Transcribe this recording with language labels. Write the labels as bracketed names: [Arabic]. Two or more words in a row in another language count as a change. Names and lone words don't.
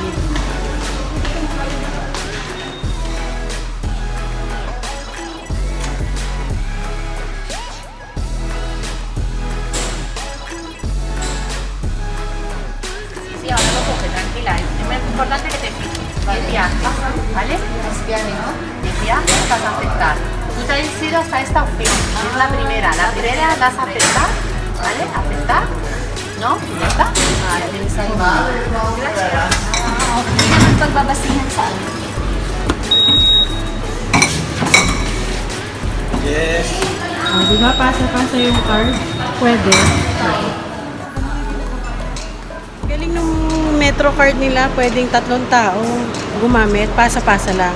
[Spanish] Sí, ahora lo coge, tranquila. Es importante que te fijes. El viaje, ¿vale? El viaje vas a aceptar. Tú te has ido hasta esta opción. Es la primera. La primera vas a aceptar, ¿vale? Aceptar. ¿No? ¿Ya está? Vale, gracias. [Filipino] hindi naman pagbabasihan sa ano. Di ba pasa-pasa yung card? Pwede. Galing nung metro card nila, pwedeng 3 tao gumamit, pasa-pasa lang.